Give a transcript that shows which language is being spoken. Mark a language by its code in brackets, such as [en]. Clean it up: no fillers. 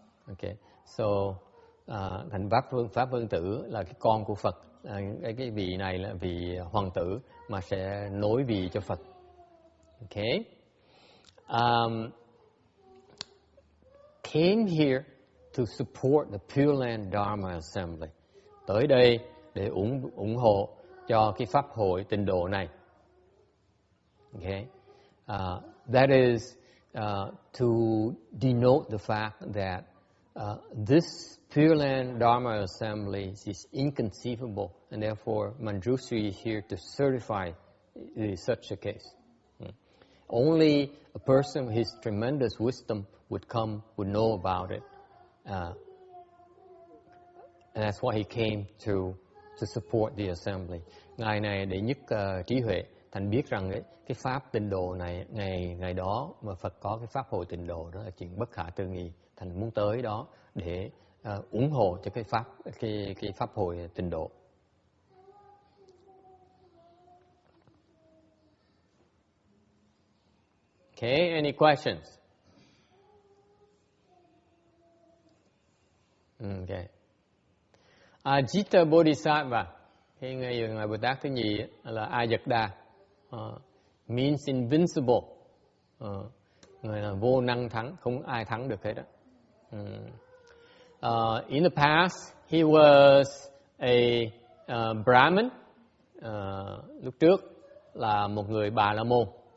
[vi] Okay, so thành Pháp Vương Tử là cái con của Phật. Cái vị này là vị hoàng tử mà sẽ nối vị cho Phật. [en] Okay. Came here to support the Pureland Dharma Assembly. [vi] Tới đây để ủng hộ cho cái pháp hội tịnh độ này. [en] Okay, that is to denote the fact that this Pureland Dharma Assembly is inconceivable, and therefore Manjushri is here to certify such a case. Only a person with his tremendous wisdom would know about it, and that's why he came to support the assembly. [vi] Ngài này để nhất trí huệ, thành biết rằng cái pháp tịnh độ này ngày đó mà Phật có cái pháp hội tịnh độ đó là chuyện bất khả tư nghị, thành muốn tới đó để ủng hộ cho cái pháp hội tịnh độ. [en] Okay, any questions? [vi] Okay. Ajita Bodhisattva, hay ngài Bồ Tát thứ nhì là Ajita, [en] means invincible, [vi] người là vô năng thắng, không ai thắng được hết đó. [en] In the past, he was a Brahmin. [vi] Lúc trước là một người Bà La Môn.